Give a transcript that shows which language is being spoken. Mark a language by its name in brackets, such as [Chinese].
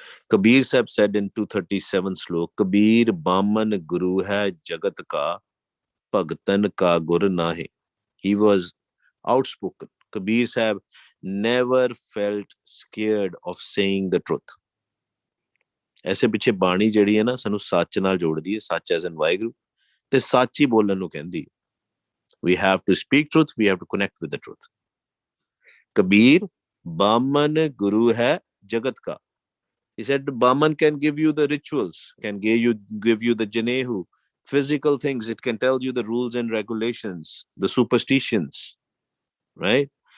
[English] Kabir Sahib said in 237 slok, [Punjabi] Kabir Brahman Guru hai Jagat ka, Bhagtan ka Gur nahe. [English] He was outspoken. Kabir Sahib never felt scared of saying the truth. [Hindi] ऐसे पिछे [Punjabi] बाणी ਜਿਹੜੀ ਹੈ ਨਾ ਸਾਨੂੰ ਸੱਚ ਨਾਲ ਜੋੜਦੀ ਹੈ, ਸੱਚ [English] as in [Punjabi] ਵਾਹਿਗੁਰੂ, ਤੇ ਸੱਚ ਹੀ ਬੋਲਣ ਨੂੰ ਕਹਿੰਦੀ ਹੈ. [English] We have to speak truth, we have to connect with the truth. [Punjabi] Kabir Brahman Guru hai Jagat ka. [English] He said Brahman can give you the rituals, can give you the janehu, physical things. It can tell you the rules and regulations, the superstitions, right?